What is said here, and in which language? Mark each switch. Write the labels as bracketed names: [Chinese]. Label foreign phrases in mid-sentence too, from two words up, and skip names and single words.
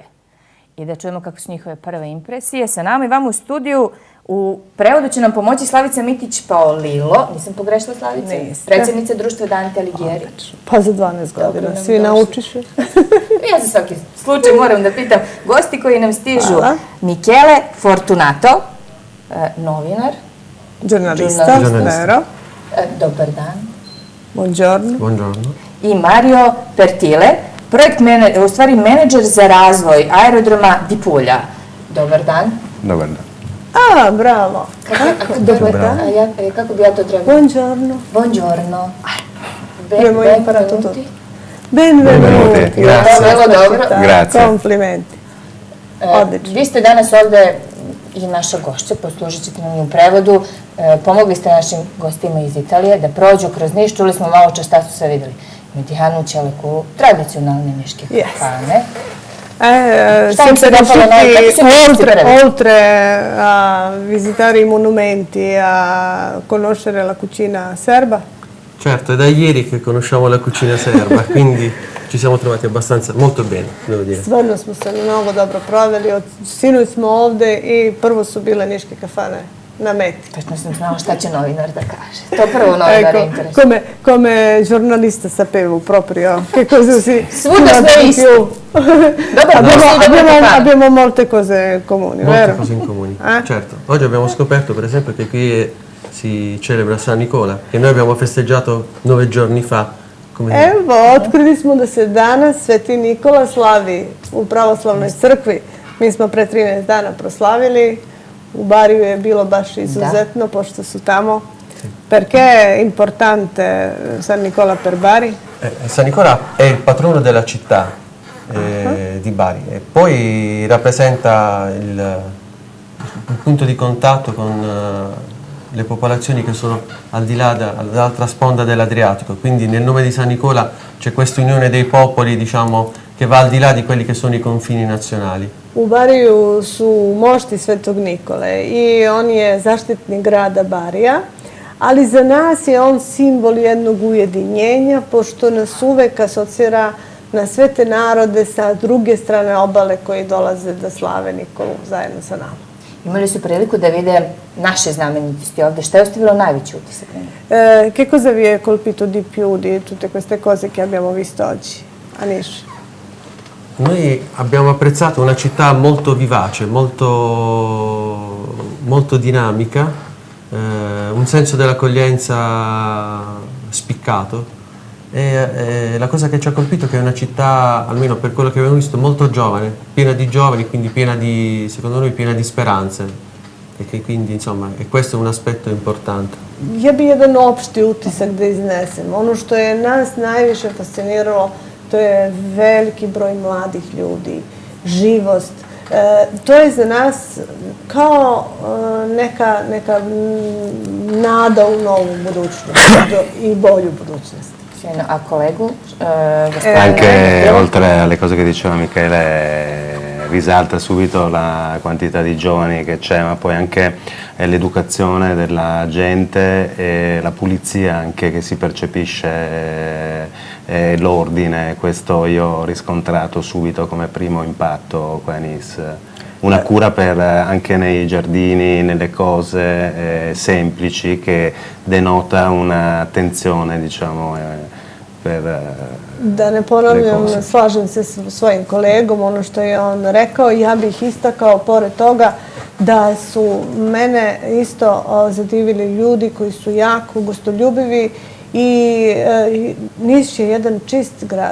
[Serbian] I da čujemo kako su njihove prve impresije. Sa nama i vama u studiju. U prevodu će nam pomoći Slavica Mitić-Paolillo. Nisam pogrešila, Slavica? Niste. Predsjednica društva Dante Alighieri. Pa za 12 godina. Svi naučiš. Ja za svaki slučaj moram da pitam. Gosti koji nam stižu. Michele Fortunato, novinar. [Italian] Giornalista, vero. [Serbian] Dobar dan. [Italian] Buongiorno. Buongiorno. [Serbian] I Mario Pertile, u stvari menadžer za razvoj aerodroma di Puglia. Dobar dan. Dobar dan. A, bravo. Dobar dan. Kako bi ja to trebala? [Italian] Buongiorno. Buongiorno. Abbiamo imparato tutto. Benvenuti. Grazie. [Serbian] Dobro. [Italian] Grazie. [Serbian] Komplimenti. Odlično. Vi ste danas ovde i naša gošća, poslužit ćete nam i u prevodu. Pomogli ste našim gostima iz Italije da prođu kroz Niš. Čuli smo malo čas šta su sve videli. Medihanu, Čeleku, tradicionalne niške kafane. [Italian] Sempre riusciti, oltre a visitare i monumenti, a conoscere la cucina serba. Certo, è da ieri che conosciamo la cucina serba, quindi ci siamo trovati abbastanza molto bene, devo dire. [Serbian] Stvarno smo se mnogo dobro proveli. Od sinoć smo ovde i prvo su bile niške kafane na meti. Točno sam znala šta će novinar da kaže. To prvo novinar interesuje. [Italian] Come giornalista sapevo proprio che cosa si... [Serbian] Svuda smo isti. [Italian] Abbiamo molte cose comuni, Molte vero? cose in comune, certo. Oggi abbiamo scoperto per esempio che qui si celebra San Nicola, che noi abbiamo festeggiato 9 giorni fa. [Serbian] Evo, otkrili smo da se danas Sveti Nikola slavi u pravoslavnoj crkvi. Mi smo pre 13 dana proslavili. U Bariju je bilo baš izuzetno, pošto su tamo. [Italian] Perché è importante San Nicola per Bari? San Nicola è il patrono della città di Bari e poi rappresenta il punto di contatto con le popolazioni che sono al di là, dall'altra sponda dell'Adriatico. Quindi nel nome di San Nicola c'è questa unione dei popoli, diciamo, che va al di là di quelli che sono i confini nazionali. [Serbian] U Bariju su mošti Svetog Nikole i on je zaštitnik grada Barija, ali za nas je on simbol jednog ujedinjenja, pošto nas uvek asocira na sve te narode sa druge strane obale koji dolaze da slave Nikolu zajedno sa nama. Imali su priliku da vide naše znamenitosti ovde. Šta je ostavilo najveći utisak? [Italian] Che cosa vi è colpito di più di tutte queste cose che abbiamo visto oggi a Niš? Noi abbiamo apprezzato una città molto vivace, molto dinamica, un senso dell'accoglienza spiccato e la cosa che ci ha colpito è che è una città, almeno per quello che abbiamo visto, molto giovane, piena di giovani, quindi secondo noi piena di speranze e che quindi insomma e questo è un aspetto importante. [Serbian] Ja bi jedan opšti utisak da iznesem. Ono što je nas najviše fasciniralo, to je veliki broj mladih ljudi, živost. To je za nas kao neka nada u novu budućnost i bolju budućnost. A kolegu? [Italian] Anche oltre alle cose che diceva Michele, risalta subito la quantità di giovani che c'è, ma poi anche l'educazione della gente e la pulizia anche che si percepisce, l'ordine. Questo io ho riscontrato subito come primo impatto qua a Nice. Una cura anche nei giardini, nelle cose semplici che denota un'attenzione, diciamo, [Serbian] Da ne ponavljam, slažem se sa svojim kolegom, ono što je on rekao, ja bih istakao pored toga da su mene isto zadivili ljudi koji su jako gostoljubivi i Niš je jedan čist grad.